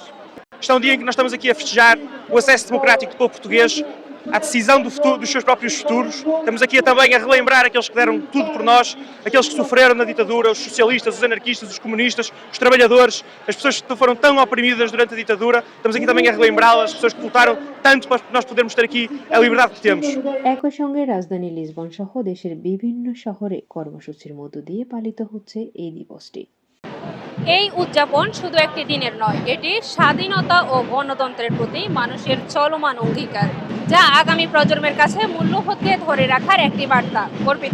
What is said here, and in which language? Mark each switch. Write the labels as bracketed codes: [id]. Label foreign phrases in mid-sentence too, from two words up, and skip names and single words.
[pt] Este é um dia em que nós estamos aqui a festejar o acesso democrático do povo português à decisão dos seus próprios futuros. Estamos aqui também a relembrar aqueles que deram tudo por nós, aqueles que sofreram na ditadura, os socialistas, os anarquistas, os comunistas, os trabalhadores, as pessoas que foram tão oprimidas durante a ditadura. Estamos aqui também a relembrá-las, as pessoas que lutaram tanto para nós podermos ter aqui a liberdade que temos. [bn] একই সঙ্গে রাজধানী লিসবন সহ দেশের বিভিন্ন শহরে কর্মসূচির মধ্য দিয়ে পালিত হচ্ছে এই দিবসটি। এই উদযাপন শুধু একটি দিনের নয়, এটি স্বাধীনতা ও গণতন্ত্রের প্রতি মানুষের চলমান অঙ্গীকার, যা আগামী প্রজন্মের কাছে মূল্যবোধকে ধরে রাখার একটি বার্তা।